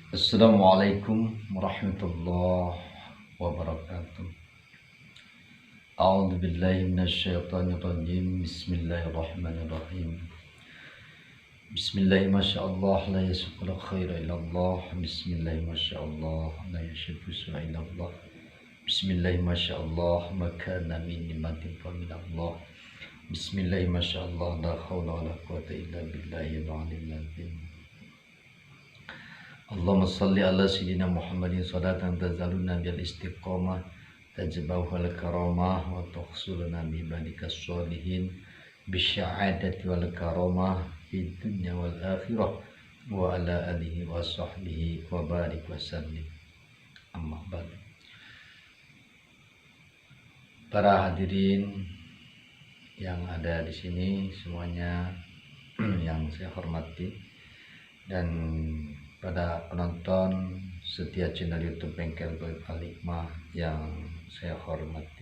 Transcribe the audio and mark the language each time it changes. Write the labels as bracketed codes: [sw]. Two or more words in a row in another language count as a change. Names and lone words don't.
[ar] السلام عليكم ورحمة الله وبركاته. أعوذ بالله من الشيطان الرجيم. Bismillahirrahmanirrahim. بسم الله ما شاء الله لا يسوق الخير إلا الله. بسم الله ما شاء الله لا يصرف السوء إلا الله. بسم الله ما شاء الله ما كان من نعمة فمن الله. بسم الله ما شاء الله لا حول ولا قوة إلا بالله العلي العظيم. اللهم صل على سيدنا محمد صلاة تزيلنا بالاستقامة تجبه الكرامة وتحصلنا بعبادك الصالحين بالسعادة والكرامة في الدنيا والآخرة وعلى آله وصحبه وبارك وسلم. أما بعد. [id] Para hadirin yang ada di sini semuanya yang saya hormati, dan pada penonton setia channel YouTube Bengkel Goib Al-Hikmah yang saya hormati.